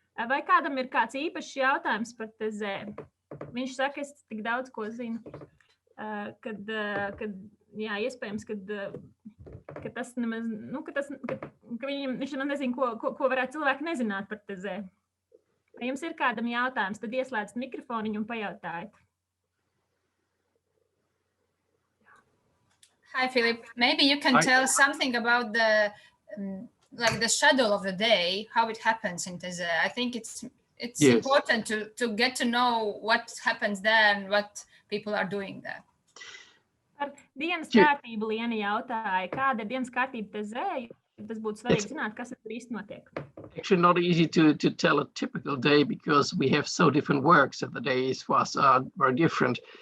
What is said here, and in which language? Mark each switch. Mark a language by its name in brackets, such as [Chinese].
[Latvian] Vai kādam ir kāds īpašs jautājums par Taize? Viņš saka, es tik daudz ko zinu, kad iespējams, ka tas nemaz, ka viņš nezina, ko varētu cilvēki nezināt par Taize. Ja jums ir kādam jautājums, tad ieslēdziet mikrofoniņu un pajautājiet. [English] Hi, Philip. Maybe you can tell something about the schedule of the day, how it happens in Taize. I think it's yes. Important to get to know what happens there and what people are doing there. [Latvian] Par dienas kārtību Liena jautāja, kāda ir dienas kārtība Taize? Tas būtu svarīgi zināt, kas tur īsti notiek. [English] Actually not easy to tell a typical day because we have so different works and the days for us are very different.